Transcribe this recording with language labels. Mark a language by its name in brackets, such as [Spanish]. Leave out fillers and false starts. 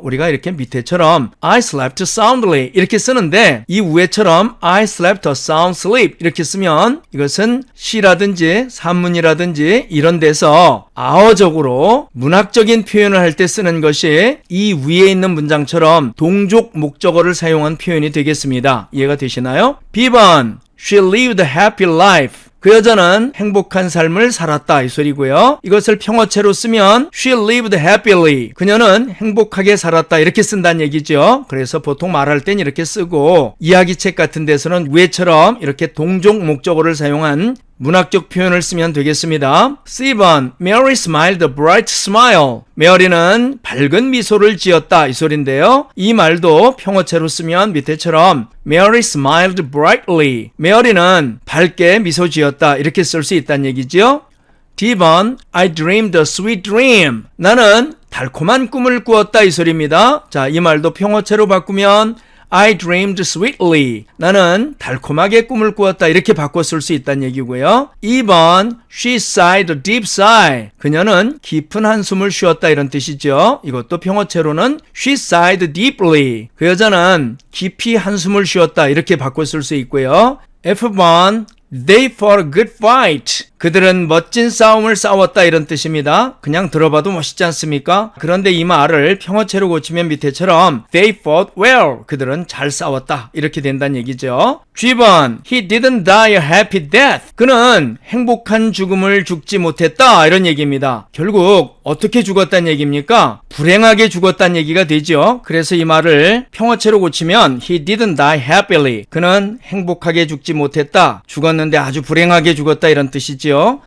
[Korean] 우리가 이렇게 밑에처럼 [English] I slept soundly [Korean] 이렇게 쓰는데 이 위에처럼 [English] I slept a sound sleep [Korean] 이렇게 쓰면 이것은 시라든지 산문이라든지 이런 데서 아어적으로 문학적인 표현을 할 때 쓰는 것이 이 위에 있는 문장처럼 동족 목적어를 사용한 표현이 되겠습니다. 이해가 되시나요? [English] B번 She lived a happy life. [Korean] 그 여자는 행복한 삶을 살았다 이 소리고요. 이것을 평어체로 쓰면 [English] She lived happily. [Korean] 그녀는 행복하게 살았다 이렇게 쓴다는 얘기죠. 그래서 보통 말할 땐 이렇게 쓰고 이야기책 같은 데서는 위에처럼 이렇게 동족 목적어를 사용한 문학적 표현을 쓰면 되겠습니다. [English] C번 Mary smiled a bright smile. [Korean] 메어리는 밝은 미소를 지었다 이 소린데요. 이 말도 평어체로 쓰면 밑에처럼 [English] Mary smiled brightly. [Korean] 메어리는 밝게 미소 지었다 이렇게 쓸 수 있다는 얘기죠. [English] D번 I dreamed a sweet dream. [Korean] 나는 달콤한 꿈을 꾸었다 이 소리입니다. 자, 이 말도 평어체로 바꾸면 [English] I dreamed sweetly. [Korean] 나는 달콤하게 꿈을 꾸었다 이렇게 바꿔 쓸 수 있다는 얘기고요. [English] 2번 She sighed a deep sigh. [Korean] 그녀는 깊은 한숨을 쉬었다 이런 뜻이죠. [English] 이것도 평어체로는 She sighed deeply. [Korean] 그 여자는 깊이 한숨을 쉬었다 이렇게 바꿔 쓸 수 있고요. [English] F번 They fought a good fight. [Korean] 그들은 멋진 싸움을 싸웠다 이런 뜻입니다. 그냥 들어봐도 멋있지 않습니까? 그런데 이 말을 평어체로 고치면 밑에처럼 [English] They fought well. [Korean] 그들은 잘 싸웠다 이렇게 된다는 얘기죠. [English] G번 He didn't die a happy death. [Korean] 그는 행복한 죽음을 죽지 못했다 이런 얘기입니다. 결국 어떻게 죽었다는 얘기입니까? 불행하게 죽었다는 얘기가 되죠. 그래서 이 말을 평어체로 고치면 [English] He didn't die happily. [Korean] 그는 행복하게 죽지 못했다. 죽었는데 아주 불행하게 죽었다 이런 뜻이죠.